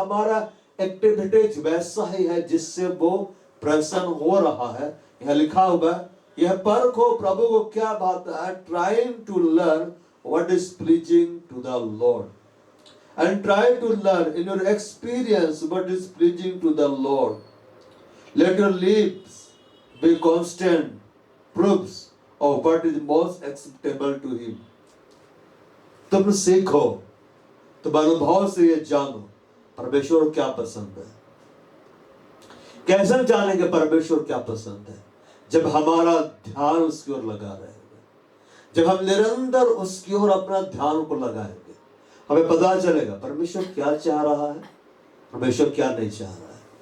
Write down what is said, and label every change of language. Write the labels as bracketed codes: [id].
[hi] हमारा एक्टिविटीज वैसा ही है जिससे वो प्रसन्न हो रहा है? यह लिखा हुआ है, यह परखो प्रभु को क्या भाता है, [en] Trying to learn what is pleasing to the Lord, and try to learn in your experience what is pleasing to the Lord. Let your lips be constant proofs of what is most acceptable to Him. [hi] तुम सीखो, तुम अनुभव से ये जानो परमेश्वर क्या पसंद है। कैसे जानेंगे परमेश्वर क्या पसंद है? जब हमारा ध्यान उसकी ओर लगा रहेगा, जब हम निरंतर उसकी ओर अपना ध्यान को लगाएंगे, हमें पता चलेगा परमेश्वर क्या चाह रहा है, परमेश्वर क्या नहीं चाह रहा है।